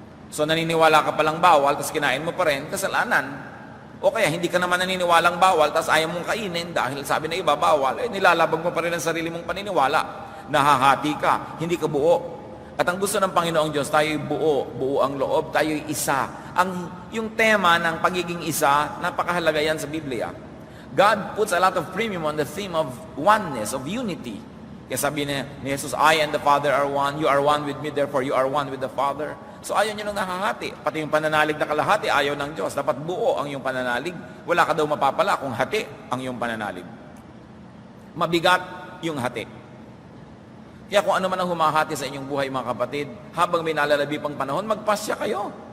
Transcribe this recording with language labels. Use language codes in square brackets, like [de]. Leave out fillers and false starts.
[tl] So naniniwala ka palang bawal, tapos kinain mo pa rin, kasalanan. O kaya hindi ka naman naniniwalang bawal, tapos ayaw mong kainin dahil sabi na iba bawal, nilalabag mo pa rin ang sarili mong paniniwala. Nahahati ka, hindi ka buo. At ang gusto ng Panginoong Diyos, tayo'y buo ang loob, tayo'y isa. Yung tema ng pagiging isa, napakahalaga yan sa Biblia. [en] God puts a lot of premium on the theme of oneness, of unity. [tl] Kaya sabi ni Jesus, [en] I and the Father are one, you are one with me, therefore you are one with the Father. [tl] So ayaw niya nung nahahati. Pati yung pananalig na kalahati, ayaw ng Diyos. Dapat buo ang iyong pananalig. Wala ka daw mapapala kung hati ang iyong pananalig. Mabigat yung hati. Kaya kung ano man ang humahati sa inyong buhay mga kapatid, habang may nalalabi pang panahon, magpasya kayo.